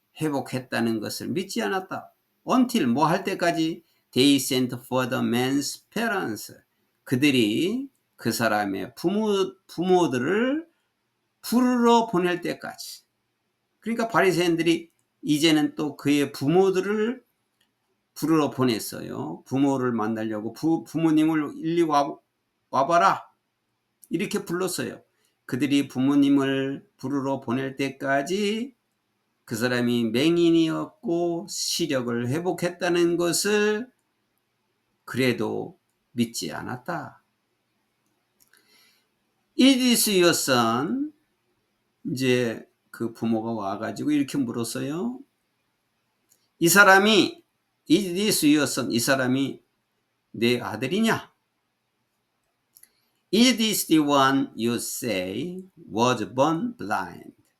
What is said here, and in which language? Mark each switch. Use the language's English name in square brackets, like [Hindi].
[Korean] 회복했다는 것을 믿지 않았다. [English] Until [Korean] 뭐 할 때까지 [English] they sent for the man's parents. [Korean] 그들이 그 사람의 부모들을 부르러 보낼 때까지. 그러니까 바리새인들이 이제는 또 그의 부모들을 부르러 보냈어요. 부모를 만나려고 부모님을 일리 와봐라 이렇게 불렀어요. 그들이 부모님을 부르러 보낼 때까지 그 사람이 맹인이었고 시력을 회복했다는 것을 그래도 믿지 않았다. [English] It is your son. [Korean] 이제 그 부모가 와가지고 이렇게 물었어요. 이 사람이 [English] It is your son. [Korean] 이 사람이 내 아들이냐? [English] It is the one you say was born blind.